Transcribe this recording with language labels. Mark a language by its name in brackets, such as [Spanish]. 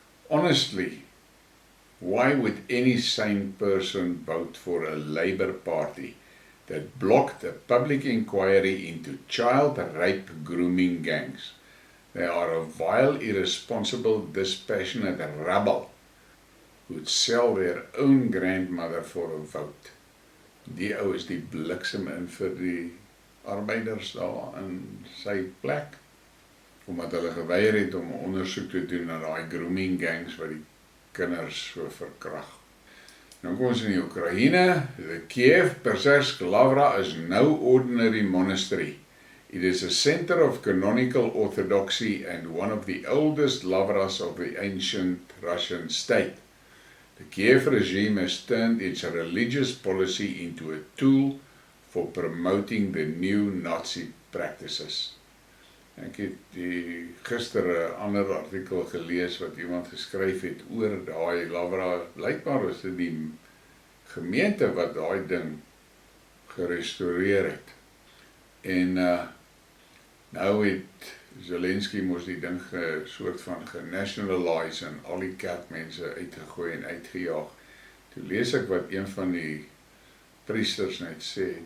[English] Honestly, why would any sane person vote for a Labour Party that blocked a public inquiry into child rape grooming gangs? They are a vile, irresponsible, dispassionate rabble who would sell their own grandmother for a vote. [Afrikaans] Die ou is die bliksem in vir die arbeiders daar in sy plek, omdat hulle geweier het om 'n ondersoek te doen na daai grooming gangs wat die kinders so verkrag. Dan kom ons in die Oekraïne. [English] The Kiev Persarsk Lavra is no ordinary monastery. It is a center of canonical orthodoxy and one of the oldest lavras of the ancient Russian state. The Kiev regime has turned its religious policy into a tool for promoting the new Nazi practices. [Afrikaans] Ek het gister 'n ander artikel gelees wat iemand geskryf het oor daai lavra. Blykbaar is dit die gemeente wat daai ding gerestoreer het. En nou het Zelensky mos die ding soort van genationalize en al die kerkmense uitgegooi en uitgejaag. Toe lees ek wat een van die priesters net sê.